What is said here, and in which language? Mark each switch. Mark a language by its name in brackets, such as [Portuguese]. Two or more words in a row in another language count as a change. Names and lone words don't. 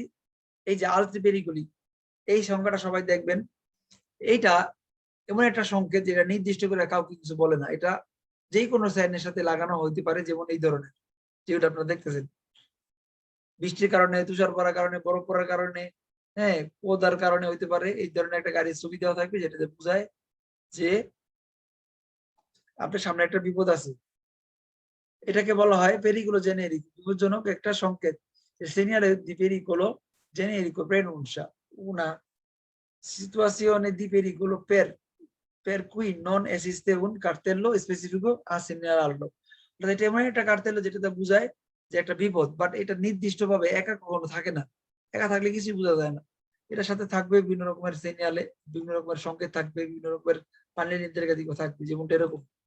[Bangla] এই যে [Italian] altri pericoli, [Bangla] এই সংখ্যাটা সবাই দেখবেন, এইটা এমন একটা সংকেত যেটা নির্দিষ্ট করে কাউকে কিছু বলে না, এটা যে কোনো সাইনের সাথে লাগানো হইতে পারে, যেমন এই ধরনের যেটা আপনারা দেখতেছেন। বৃষ্টির কারণে, তুষার পড়ার কারণে, বরফ পড়ার কারণে, হ্যাঁ, কুয়াশার কারণে হইতে পারে, এই ধরনের একটা গাড়ির ছবি দেওয়া থাকবে যেটাতে বোঝায় যে আপনার সামনে একটা বিপদ আছে। এটাকে বলা হয় [Italian] pericolo generico, [Bangla] বিপজ্জনক একটা সংকেত। [Italian] Il segnale di pericolo generico preannuncia una situazione di pericolo per cui non esiste un cartello specifico a segnalarlo। [Bangla] অর্থাৎ এটা এমন একটা কার্তেল যেটাতে বোঝায় যে একটা বিপদ, বাট এটা নির্দিষ্টভাবে একা কখনো থাকে না। একা থাকলে কিছুই বোঝা যায় না। এটার সাথে থাকবে বিভিন্ন রকমের সিগন্যালে, বিভিন্ন রকমের সংকেত থাকবে, বিভিন্ন রকমের পানি নির্দেশিকা দিকও থাকবে, যেমনটা এরকম।